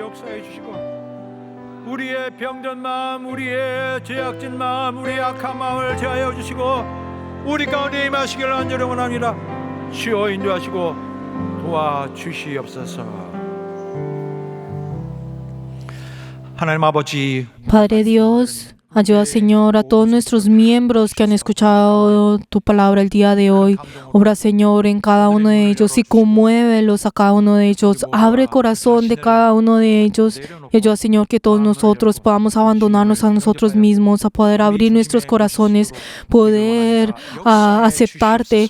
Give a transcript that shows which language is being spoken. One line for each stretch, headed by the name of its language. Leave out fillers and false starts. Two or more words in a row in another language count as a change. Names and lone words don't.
Korean: 역사해 주시고 우리의 병든 마음, 우리의 죄악진 마음, 우리의 악한 마음을 제하여 주시고 우리 가운데 임하시기를 간절히 원합니다. 주여 인도하시고 도와주시옵소서. 하나님 아버지,
Spanish: Padre Dios, ayuda, Señor, a todos nuestros miembros que han escuchado tu palabra el día de hoy. Obra, Señor, en cada uno de ellos y conmuévelos a cada uno de ellos. Abre el corazón de cada uno de ellos. Y ayuda, Señor, que todos nosotros podamos abandonarnos a nosotros mismos, a poder abrir nuestros corazones, poder aceptarte.